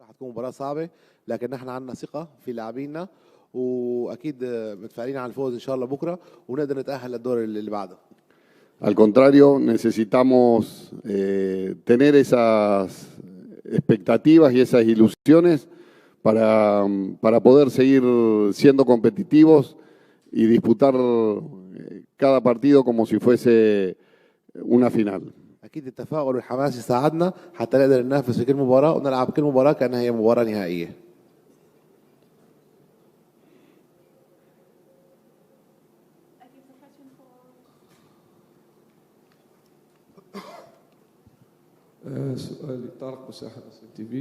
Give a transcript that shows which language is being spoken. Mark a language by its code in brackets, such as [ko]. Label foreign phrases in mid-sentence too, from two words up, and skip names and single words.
[ar] حتكون مباراة صعبة، لكن نحن عندنا ثقة في لاعبينا، واكيد متفائلين على الفوز ان شاء الله بكره، ونقدر نتأهل للدور اللي بعده. [es] Al contrario, necesitamos tener esas expectativas y esas ilusiones para poder seguir siendo competitivos y disputar cada partido como si fuese una final. [ar] اكيد التفاؤل والحماس يساعدنا حتى نقدر ننافس في كل مباراة ونلعب كل مباراة كأنها هي مباراة نهائية. سؤالي طارق مساحة تي في.